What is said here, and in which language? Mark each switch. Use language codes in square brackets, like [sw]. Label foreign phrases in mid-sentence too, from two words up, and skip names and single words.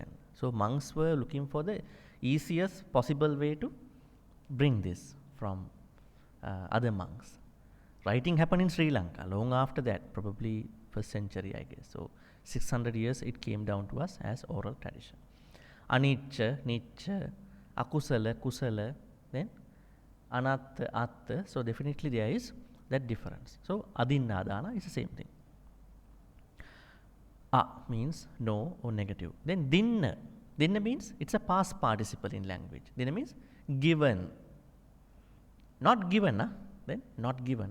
[en] So monks were looking for the easiest possible way to bring this from other monks. Writing happened in Sri Lanka long after that, probably first century, I guess. So 600 years it came down to us as oral tradition. [pi] Anicca, nicca, akusala, kusala, then anatta, atta. [en] So definitely there is that difference. So adinnādāna is the same thing. means no or negative. Then dinna. Dinna means it's a past participle in language. Dinna means given. Not given, then not given.